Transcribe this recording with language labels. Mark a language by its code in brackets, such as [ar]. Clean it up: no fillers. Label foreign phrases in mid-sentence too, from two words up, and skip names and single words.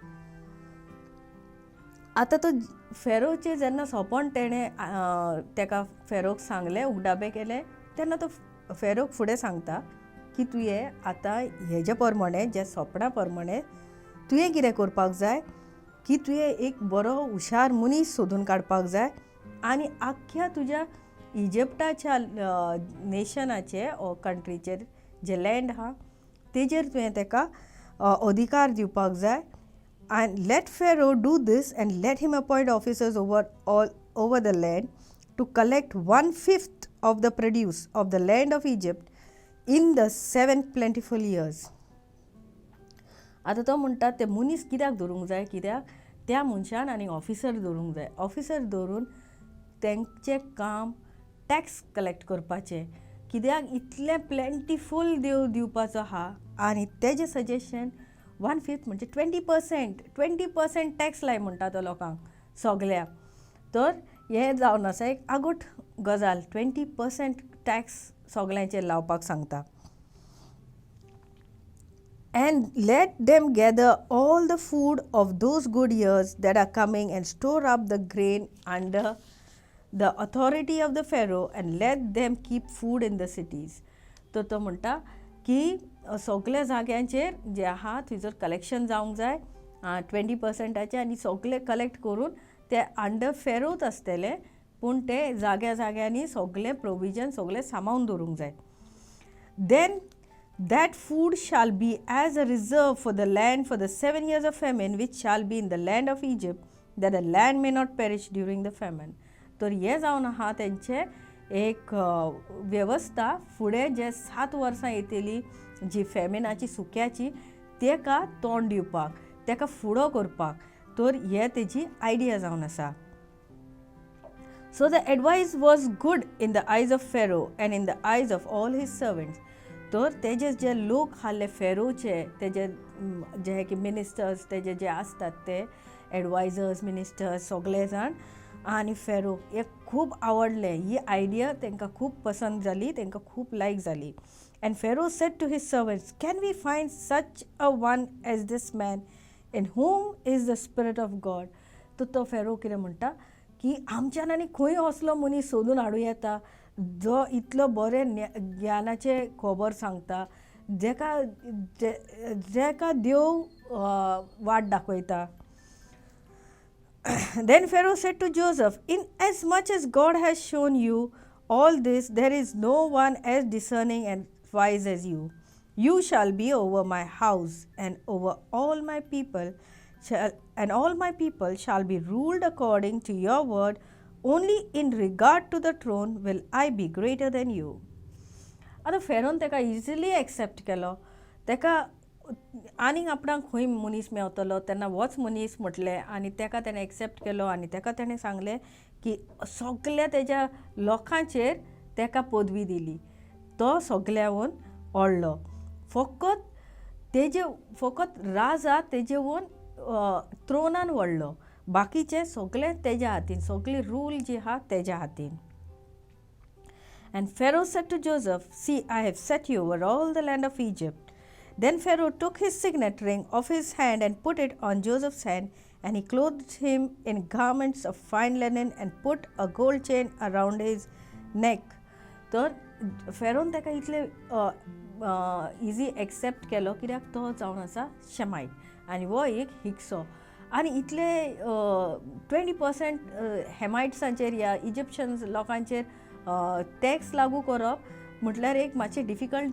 [kok] आतां तो फेरोचे जेन्ना सोंपण तेणें तेका फेरोक सांगलें, उगडाबे केले, तेन्ना तो फेरोक फुडें सांगता की तुवें आतां हेजे प्रमाणें, जे सोपणा प्रमाणें तुवें कितें करपाक जाय की तुवें एक बरो हुशार मनीस सोदून काडपाक जाय आनी आख्ख्या तुज्या इजिप्टाच्या नेशनाचे ओ कंट्रीचेर जे लँड आहा तेजेर तुवें तेका अधिकार दिवपाक जाय. [en] And let Pharaoh do this and let him appoint officers over the land to collect 1/5 of the produce of the land of Egypt in the 7 plentiful years. [kok] आतां तो म्हणटा ते मनीस कित्याक दवरूंक जाय, कित्याक त्या मनशान आनी ऑफिसर दवरूंक जाय. ऑफिसर दवरून तेंचें काम [en] tax collect [kok] करपाचें, कित्याक इतलें प्लेंटिफूल दिवपाचो आहा. आनी तेजें सजेशन 1/5 म्हणजे 20% टॅक्स लाय म्हणटा तो लोकांक सगळ्याक. तर हें जावन आसा एक आगोट गजाल, 20% टॅक्स सगळ्यांचेर लावपाक सांगता. [en] And let them gather all the food of those good years that are coming and store up the grain under the authority of the Pharaoh and let them keep food in the cities. [kok] तो म्हणटा की सगळ्या जाग्यांचेर जे आहा थंयसर कलेक्शन जावंक जाय 20%चे आनी सगळे कलेक्ट करून ते अंडर फेरोच आसतले, पूण ते जाग्यांनी सगळे प्रोविजन सगळे सांबाळून दवरूंक जाय. [en] Then that food shall be as a reserve for the land for the 7 years of famine which shall be in the land of Egypt, that the land may not perish during the famine. [kok] तर हे जावन आहा तेंचे एक वेवस्था फुडें जे 7 वर्सां येतली जी फेमिनाची, सुक्याची, तेका तोंड दिवपाक, तेका फुडो करपाक. तर हे तेजी आयडिया जावन आसा. [en] So the advice was good in the eyes of Pharaoh and in the eyes of all his servants. [kok] तर तेजे जे लोक आहले फेरोचे, तेजे जे की मिनिस्टर्स तेजे जे आसतात ते [en] advisers, ministers [kok] सगळे जाण आनी फेरो हे खूब आवडलें. ही आयडिया तांकां खूब पसंद जाली, तांकां खूब लायक जाली. [en] And Pharaoh said to his servants, Can we find such a one as this man in whom is the spirit of God? [kok] तो फेरो कितें म्हणटा की आमच्यान आनी खंय असलो मनीस सोदून हाडूं येता जो इतलो बरें ज्ञानाचे खबर सांगता, जेका देव वाट दाखयता. [en] Then Pharaoh said to Joseph, Inasmuch as God has shown you all this, there is no one as discerning and wise as you. You shall be over my house, and over all my people shall be ruled according to your word. Only in regard to the throne will I be greater than you. [kok] आतां फेरोन तेका इजिली एक्सेप्ट केलो. तेका आनीक आपणाक खंय मनीस मेवतलो तेन्ना होच मनीस म्हटलें आनी तेका तेणें एक्सेप्ट केलो आनी तेका तेणें सांगलें की सगल्या तेज्या लोकांचेर तेका पदवी दिली. तो सगल्यावन व्हडलो. फकत राजा तेजे वन थ्रोनान व्हडलो, बाकीचे सगळे तेज्या हातीन, सगळी रूल जी आहा तेज्या हातीन. [en] And Pharaoh said to Joseph, "See, I have set you over all the land of Egypt." Then Pharaoh took his signet ring off his hand and put it on Joseph's hand, and he clothed him in garments of fine linen and put a gold chain around his neck. [kok] तर फेरोन ताका इतले इजी एक्सेप्ट केलो कित्याक तो जावन आसा शेमायट आनी हो एक हिक्सो आनी इतले 20% हेमायट्सांचेर ह्या इजिप्शियन्स लोकांचेर टॅक्स लागू करप म्हटल्यार एक मातशें डिफिकल्ट